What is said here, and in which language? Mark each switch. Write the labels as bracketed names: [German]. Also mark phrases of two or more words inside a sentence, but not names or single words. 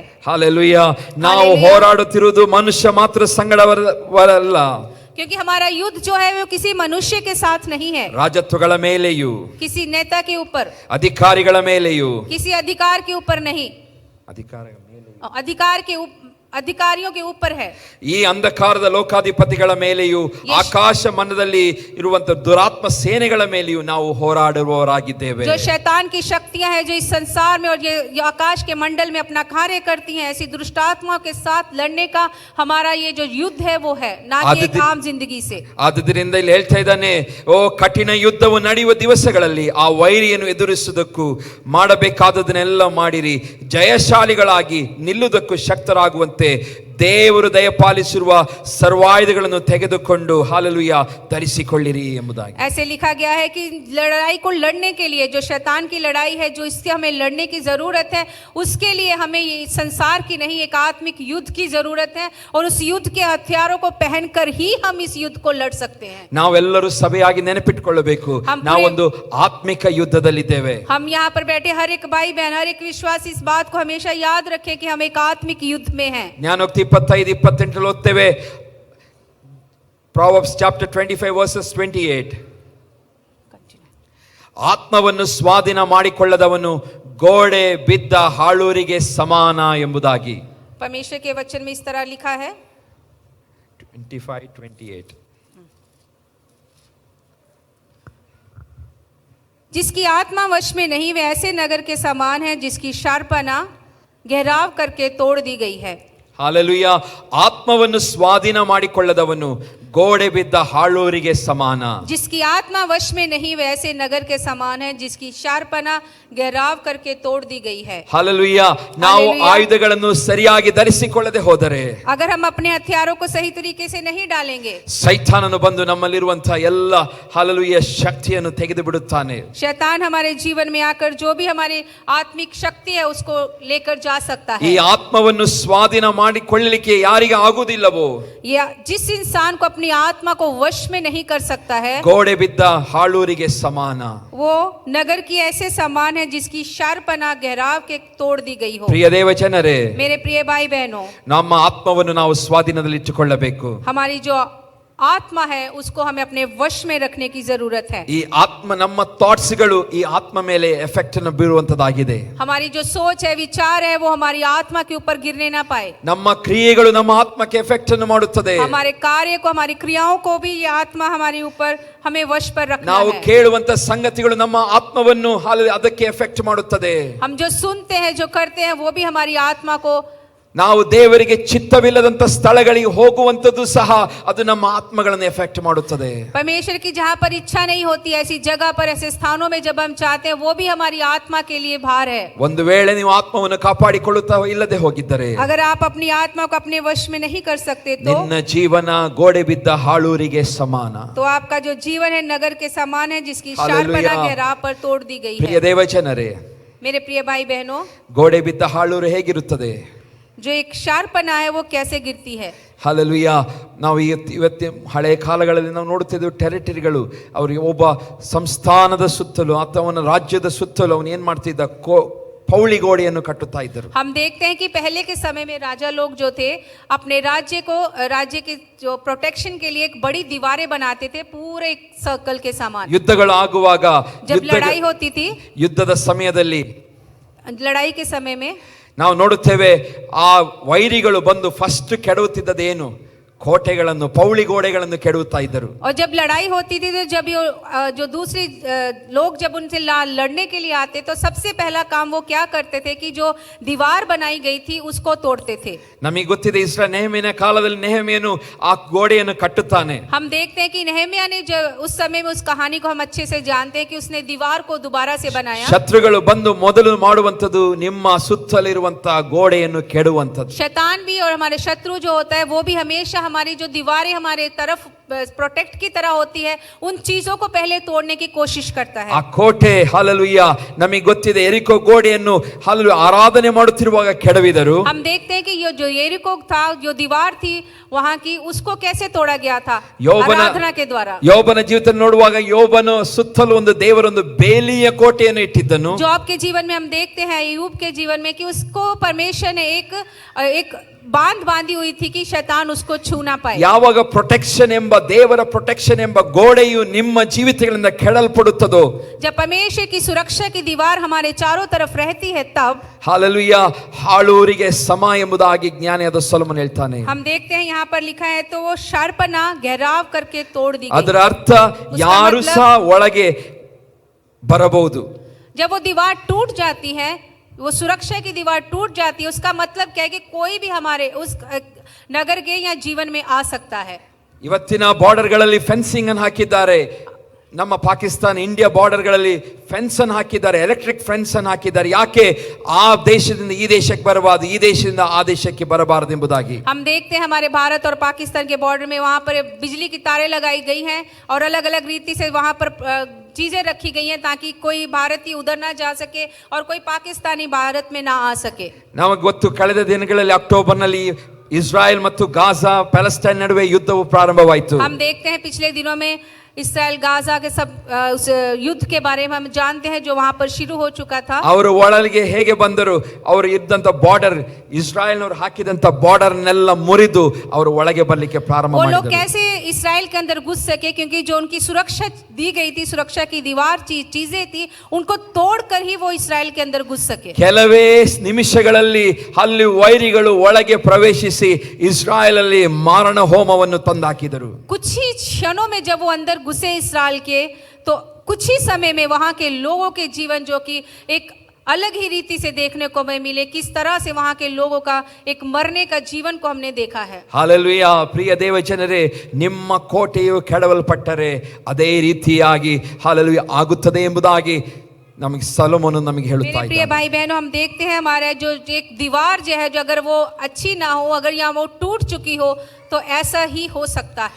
[Kannada] ಹಾಲೆಲೂಯಾ। ನಾವು ಹೋರಾಡುತ್ತಿರುವುದು ಮನುಷ್ಯ ಮಾತ್ರ ಸಂಗಡವರಲ್ಲ, [Hindi] क्योंकि हमारा युद्ध जो है वो किसी मनुष्य के साथ नहीं है, [Kannada] ರಾಜತ್ವಗಳ ಮೇಲೆಯೂ [Hindi] किसी नेता के ऊपर, [Kannada] ಅಧಿಕಾರಿಗಳ ಮೇಲೆಯೂ, [Hindi] किसी अधिकार के ऊपर नहीं, अधिकारियों के ऊपर है। [Kannada] ಈ ಅಂಧಕಾರದ ಲೋಕಾಧಿಪತಿಗಳ ಮೇಲೆಯೂ ಆಕಾಶ ಮಂಡಲದಲ್ಲಿ ಇರುವಂತ ದುರಾತ್ಮ ಸೇನೆಗಳ ಮೇಲೆಯೂ ನಾವು ಹೋರಾಡುವವರಾಗಿದ್ದೇವೆ। [Hindi] जो शैतान की शक्तियां हैं जो इस संसार में और ये आकाश के मंडल में अपना कार्य करती हैं, ऐसी दुष्ट आत्माओं के साथ लड़ने का हमारा ये जो युद्ध है वो है, ना कि एक आम जिंदगी से। [Kannada] ಆದ್ದರಿಂದ ಇಲ್ಲಿ ಹೇಳ್ತಾ ಇದ್ದಾನೆ, ಓ ಕಠಿಣ ಯುದ್ಧವು ನಡೆಯುವ ದಿವಸಗಳಲ್ಲಿ ಆ ವೈರಿಯನ್ನು ಎದುರಿಸುವುದಕ್ಕೂ ಮಾಡಬೇಕಾದದನ್ನೆಲ್ಲ ಮಾಡಿರಿ, ಜಯಶಾಲಿಗಳಾಗಿ ನಿಲ್ಲುವುದಕ್ಕೂ ಶಕ್ತರಾಗುವಂತೆ ದೇವರು ದಯಪಾಲಿಸಿರುವ ಸರ್ವಾಯುಧಗಳನ್ನು ತೆಗೆದುಕೊಂಡು ಹಾಲೆಲೂಯಾ ಧರಿಸಿಕೊಳ್ಳಿರಿ ಎಂಬುದಾಗಿ। [Hindi] ऐसे लिखा गया है कि लड़ाई को लड़ने के लिए, जो शैतान की लड़ाई है, जो इससे हमें लड़ने की जरूरत है, उसके लिए हमें ये संसार की नहीं एक आत्मिक युद्ध की जरूरत है, और उस युद्ध के हथियारों को पहनकर ही हम इस युद्ध को लड़ सकते हैं। [Kannada] ನಾವೆಲ್ಲರೂ ಸಭೆಯಾಗಿ ನೆನಪಿಟ್ಟುಕೊಳ್ಳಬೇಕು, ನಾವೊಂದು ಆತ್ಮಿಕ ಯುದ್ಧದಲ್ಲಿದ್ದೇವೆ। [Hindi] हम यहाँ पर बैठे हर एक भाई बहन, हर एक विश्वासी इस बात को हमेशा याद रखे कि हम एक आत्मिक युद्ध में हैं। [Kannada] ಜ್ಞಾನೋಕ್ತಿ 25-28 ಓದ್ತೇವೆ, [English] Proverbs chapter 25 verses 28. [Kannada] ಆತ್ಮವನ್ನು ಸ್ವಾಧೀನ ಮಾಡಿಕೊಳ್ಳದವನು ಗೋಡೆ ಬಿದ್ದ ಹಾಳೂರಿಗೆ ಸಮಾನ ಎಂಬುದಾಗಿ। [Hindi] परमेश्वर के वचन में इस तरह लिखा है 25-28। जिसकी आत्मा वश में नहीं वे ऐसे नगर के समान है जिसकी शार्पना घेराव करके तोड़ दी गई है। [Kannada] ಹಾಲೆಲೂಯಾ। ಆತ್ಮವನ್ನು ಸ್ವಾಧೀನ ಮಾಡಿಕೊಳ್ಳದವನು ಗೋಡೆ ಬಿದ್ದ ಹಾಳೂರಿಗೆ ಸಮಾನ। [Hindi] जिसकी आत्मा वश में नहीं वे ऐसे नगर के समान है जिसकी शार्पना घेराव करके तोड़ दी गई है। [Kannada] ಹಾಲೆಲೂಯಾ। ನಾವು ಆಯುಧಗಳನ್ನು ಸರಿಯಾಗಿ ಧರಿಸಿಕೊಳ್ಳದೆ ಹೋದರೆ, [Hindi] अगर हम अपने हथियारों को सही तरीके से नहीं डालेंगे, [Kannada] ಸೈತಾನನು ಬಂದು ನಮ್ಮಲ್ಲಿರುವಂತಹ ಎಲ್ಲ ಹಾಲೆಲೂಯಾ ಶಕ್ತಿಯನ್ನು ತೆಗೆದು ಬಿಡುತ್ತಾನೆ। [Hindi] शैतान हमारे जीवन में आकर जो भी हमारी आत्मिक शक्ति है उसको लेकर जा सकता [Kannada] ಈ [Hindi] है। [Kannada] ಆತ್ಮವನ್ನು ಸ್ವಾಧೀನ ಮಾಡಿಕೊಳ್ಳಲಿಕ್ಕೆ ಯಾರಿಗೆ ಆಗುವುದಿಲ್ಲವೋ, [Hindi] या जिस इंसान को अपनी आत्मा को वश में नहीं कर सकता है, [Kannada] ಗೋಡೆ ಬಿದ್ದ ಹಾಳೂರಿಗೆ ಸಮಾನ। [Hindi] वो नगर की ऐसे समान है जिसकी शार्पना घेराव के तोड़ दी गई हो। [Kannada] ಪ್ರಿಯ ದೇವಜನರೇ, [Hindi] मेरे प्रिय भाई बहनों, [Kannada] ನಮ್ಮ ಆತ್ಮವನ್ನು ನಾವು ಸ್ವಾಧೀನದಲ್ಲಿಟ್ಟುಕೊಳ್ಳಬೇಕು। [Hindi] हमारी जो आत्मा है उसको हमें अपने वश में रखने की जरूरत है। [Kannada] ಈ ಆತ್ಮ, ನಮ್ಮ ಥಾಟ್ಸ್ಗಳು ಈ ಆತ್ಮ ಮೇಲೆ ಎಫೆಕ್ಟ್ ಅನ್ನು ಬೀರುವಂತದ್ದಾಗಿದೆ। [Hindi] हमारी जो सोच है, विचार है, वो हमारी आत्मा के ऊपर गिरने ना पाए। [Kannada] ನಮ್ಮ ಕ್ರಿಯೆಗಳು ನಮ್ಮ ಆತ್ಮಕ್ಕೆ ಎಫೆಕ್ಟ್ ಅನ್ನು ಮಾಡುತ್ತದೆ। [Hindi] हमारे कार्य को, हमारी क्रियाओं को भी ये आत्मा हमारे ऊपर हमें वश पर रखना [Kannada] ನಾವು [Hindi] है। [Kannada] ಕೇಳುವಂತ ಸಂಗತಿಗಳು ನಮ್ಮ ಆತ್ಮವನ್ನು ಅದಕ್ಕೆ ಎಫೆಕ್ಟ್ ಮಾಡುತ್ತದೆ। [Hindi] हम जो सुनते हैं, जो करते हैं, वो भी हमारी आत्मा को, [Kannada] ನಾವು ದೇವರಿಗೆ ಚಿತ್ತವಿಲ್ಲದಂತ ಸ್ಥಳಗಳಿಗೆ ಹೋಗುವಂತದ್ದು ಸಹ ಅದು ನಮ್ಮ ಆತ್ಮಗಳನ್ನು ಎಫೆಕ್ಟ್ ಮಾಡುತ್ತದೆ। [Hindi] परमेश्वर की जहाँ पर इच्छा नहीं होती, ऐसी जगह पर, ऐसे स्थानों में जब हम चाहते हैं, वो भी हमारी आत्मा के लिए भार है। [Kannada] ಒಂದು ವೇಳೆ ನೀವು ಆತ್ಮವನ್ನು ಕಾಪಾಡಿಕೊಳ್ಳುತ್ತಾ ಇಲ್ಲದೆ ಹೋಗಿದ್ದರೆ, [Hindi] अगर आप अपनी आत्मा को अपने वश में नहीं कर सकते तो [Kannada] ನಿನ್ನ ಜೀವನ ಗೋಡೆ ಬಿದ್ದ ಹಾಳೂರಿಗೆ ಸಮಾನ। [Hindi] तो आपका जो जीवन है नगर के समान है जिसकी हालेलुया। शार्पना घेराव पर तोड़ दी गई [Kannada] ಪ್ರಿಯ [Hindi] है। [Kannada] ದೇವಜನರೇ, [Hindi] मेरे प्रिय भाई बहनों, [Kannada] ಗೋಡೆ ಬಿದ್ದ ಹಾಳೂರು ಹೇಗಿರುತ್ತದೆ? [Hindi] जो एक शार्पना है वो कैसे गिरती है? [Kannada] ಹಾಲೆಲೂಯಾ। ನಾವು ಇವತ್ತು ಹಳೆಯ ಕಾಲಗಳಲ್ಲಿ ನಾವು ನೋಡುತ್ತಿದ್ದೇವೆ, ಟೆರಿಟರಿಗಳು, ಅವರಿಗೆ ಒಬ್ಬ ಸಂಸ್ಥಾನದ ಸುತ್ತಲೂ ಅಥವಾ ಅವನ ರಾಜ್ಯದ ಸುತ್ತಲೂ ಅವನು ಏನ್ ಮಾಡ್ತಿದ್ದ, ಪೌಳಿ ಗೋಡೆಯನ್ನು ಕಟ್ಟುತ್ತಾ ಇದ್ದರು। [Hindi] हम देखते हैं कि पहले के समय में राजा लोग जो थे अपने राज्य के जो प्रोटेक्शन के लिए एक बड़ी दीवारें बनाते थे, पूरे एक सर्कल के समान। [Kannada] ಯುದ್ಧಗಳು ಆಗುವಾಗ, [Hindi] जब लड़ाई होती थी, [Kannada] ಯುದ್ಧದ ಸಮಯದಲ್ಲಿ [Hindi] लड़ाई के समय में [Kannada] ನಾವು ನೋಡುತ್ತೇವೆ, ಆ ವೈರಿಗಳು ಬಂದು ಫಸ್ಟ್ ಕೆಡವುತ್ತಿದ್ದದೇನು? ಕೋಟೆಗಳನ್ನು, ಪೌಳಿ ಗೋಡೆಗಳನ್ನು ಕೆಡವುತ್ತಾ ಇದ್ದರು। [Hindi] और जब लड़ाई होती थी तो जब जो दूसरी लोग जब उनसे लड़ने के लिए आते तो सबसे पहला काम वो क्या करते थे कि जो दीवार बनाई गई थी उसको तोड़ते थे। [Kannada] ನಮಗೆ ಗೊತ್ತಿದೆ, ಇಸ್ರಾಯೇಲ್ ನೆಹೆಮೀಯನ ಕಾಲದಲ್ಲಿ ನೆಹೆಮೀಯನು ಆ ಗೋಡೆಯನ್ನು ಕಟ್ಟುತ್ತಾನೆ। [Hindi] हम देखते हैं कि नेहमिया ने जो उस समय में, उस कहानी को हम अच्छे से जानते हैं कि उसने दीवार को दोबारा से बनाया। [Kannada] ಶತ್ರುಗಳು ಬಂದು ಮೊದಲು ಮಾಡುವಂತದ್ದು ನಿಮ್ಮ ಸುತ್ತಲಿರುವಂತಹ ಗೋಡೆಯನ್ನು ಕೆಡುವಂತದ್ದು। [Hindi] शैतान भी और हमारे शत्रु जो होता है वो भी हमेशा हमारी जो दीवारें हमारे तरफ प्रोटेक्ट की तरह होती है, उन चीजों को पहले तोड़ने की कोशिश करता [Kannada] ಆ [Hindi] है। [Kannada] ಕೋಟೆ ಹಲ್ಲೆಲೂಯಾ ನಮಗೆ ಗೊತ್ತಿದೆ ಎರಿಕೋ ಗೋಡೆಯನ್ನು ಹಲ್ಲೆಲೂಯಾ ಆರಾಧನೆ ಮಾಡುತ್ತಿರುವಾಗ ಕೆಡವಿದರು. [Hindi] हम देखते हैं कि ये जो यरीको था, जो दीवार थी वहां की, उसको कैसे तोड़ा गया था? आराधना के द्वारा। [Kannada] ಯೋಬನ ಜೀವಿತ ನೋಡುವಾಗ ಯೋಬನು ಸುತ್ತಲೂ ಒಂದು ದೇವರೊಂದು ಬೇಲಿಯ ಕೋಟೆಯನ್ನು ಇಟ್ಟಿದ್ದನು. [Hindi] जॉब के जीवन में हम देखते हैं अय्यूब के जीवन में कि उसको परमेश्वर ने एक बांध बांधी हुई थी कि शैतान उसको छू ना पाए। [Kannada] ಯಾವಾಗ ಪ್ರೊಟೆಕ್ಷನ್ ಎಂಬ ದೇವರ ಪ್ರೊಟೆಕ್ಷನ್ ಎಂಬ ಗೋಡೆಯು ನಿಮ್ಮ ಜೀವಿತಗಳಿಂದ ಕೆಡಲ್ಪಡುತ್ತದೋ, [Hindi] जब परमेश्वर की सुरक्षा की दीवार हमारे चारों तरफ रहती है, तब [Kannada] ಹಲ್ಲೆಲೂಯಾ ಹಾಳೂರಿಗೆ ಸಮ ಎಂಬುದಾಗಿ ಜ್ಞಾನಿಯಾದ ಸೊಲೊಮೋನ್ ಹೇಳ್ತಾನೆ. [Hindi] हम देखते हैं यहाँ पर लिखा है, तो वो शार्पना घेराव करके तोड़ दी [Kannada] ಅದರ [Hindi] गई। [Kannada] ಅರ್ಥ ಯಾರು ಸಹ ಒಳಗೆ ಬರಬಹುದು. [Hindi] जब वो दीवार टूट जाती है, वो सुरक्षा की दीवार टूट जाती है, उसका मतलब क्या है कि कोई भी हमारे उस नगर के या जीवन में आ सकता है। [Kannada] ಇವತ್ತಿನ ಬಾರ್ಡರ್ಗಳಲ್ಲಿ ಫೆನ್ಸಿಂಗ್ ಅನ್ನು ಹಾಕಿದ್ದಾರೆ. ನಮ್ಮ ಪಾಕಿಸ್ತಾನ ಇಂಡಿಯಾ ಬಾರ್ಡರ್ಗಳಲ್ಲಿ ಫೆನ್ಸ್ ಅನ್ನು ಹಾಕಿದ್ದಾರೆ, [English] electric fence [Kannada] ಅನ್ನು ಹಾಕಿದ್ದಾರೆ. ಯಾಕೆ? ಆ ದೇಶದಿಂದ ಈ ದೇಶಕ್ಕೆ ಬರಬಾರದು, ಈ ದೇಶದಿಂದ ಆ ದೇಶಕ್ಕೆ ಬರಬಾರದು ಎಂಬುದಾಗಿ. [Hindi] हम देखते हैं हमारे भारत और पाकिस्तान के बॉर्डर में वहां पर बिजली की तारें लगाई गई हैं और अलग अलग रीति से वहां पर चीजें रखी गई हैं ताकि कोई भारतीय उधर ना जा सके और कोई पाकिस्तानी भारत में ना आ सके। [Kannada] ನಮಗೆ ಗೊತ್ತು, ಕಳೆದ ದಿನಗಳಲ್ಲಿ ಅಕ್ಟೋಬರ್ನಲ್ಲಿ ಇಸ್ರಾಯೇಲ್ ಮತ್ತು ಗಾಜಾ ಪ್ಯಾಲೆಸ್ಟೈನ್ ನಡುವೆ ಯುದ್ಧವು ಪ್ರಾರಂಭವಾಯಿತು. [Hindi] हम देखते हैं पिछले दिनों में इसराइल गाजा के सब उस युद्ध के बारे में हम जानते हैं जो वहां पर शुरू हो चुका था। [Kannada] ಅವರು ಒಳಗೆ ಹೇಗೆ ಬಂದರು? ಅವರು ಇದ್ದಂತ ಬಾರ್ಡರ್, ಇಸ್ರಾಯೇಲ್ನವರು ಹಾಕಿದಂತ ಬಾರ್ಡರ್ನೆಲ್ಲ ಮುರಿದು ಅವರು ಒಳಗೆ ಬರಲಿಕ್ಕೆ ಪ್ರಾರಂಭ [Hindi] वो लोग [Kannada] ಮಾಡಿದರು. [Hindi] कैसे इसराइल के अंदर घुस सके? क्योंकि जो उनकी सुरक्षा दी गई थी, सुरक्षा की दीवार चीजें थी, उनको तोड़कर ही वो इसराइल के अंदर घुस सके। [Kannada] ಕೆಲವೇ ನಿಮಿಷಗಳಲ್ಲಿ ಅಲ್ಲಿ ವೈರಿಗಳು ಒಳಗೆ ಪ್ರವೇಶಿಸಿ ಇಸ್ರಾಯೇಲ್ ಅಲ್ಲಿ ಮಾರಣ ಹೋಮವನ್ನು ತಂದಾಕಿದರು. [Hindi] कुछ ही क्षणों में जब वो अंदर घुसे इसराइल के, तो कुछ ही समय में वहां के लोगों के जीवन जो कि एक अलग ही रीति से देखने को मिले, किस तरह से वहां के लोगों का एक मरने का जीवन को हमने देखा है। [Kannada] ಹಾಲೆಲೂಯಾ. ಪ್ರಿಯ ದೇವ ಜನರೇ, ನಿಮ್ಮ ಕೋಟೆಯು ಕೆಡವಲ್ಪಟ್ಟರೆ ಅದೇ ರೀತಿಯಾಗಿ ಹಾಲೆಲೂಯಾ ಆಗುತ್ತದೆ ಎಂಬುದಾಗಿ ನಮಗೆ ಸೊಲೊಮೋನ್ ನಮಗೆ ಹೇಳುತ್ತಾ [Hindi] मेरे प्रिय [Kannada] ಇದ್ದಾನೆ. [Hindi] भाई बहनों, हम देखते हैं हमारा जो एक दीवार जो है, जो अगर वो अच्छी ना हो, अगर यहाँ वो टूट चुकी हो, तो ऐसा ही हो सकता है।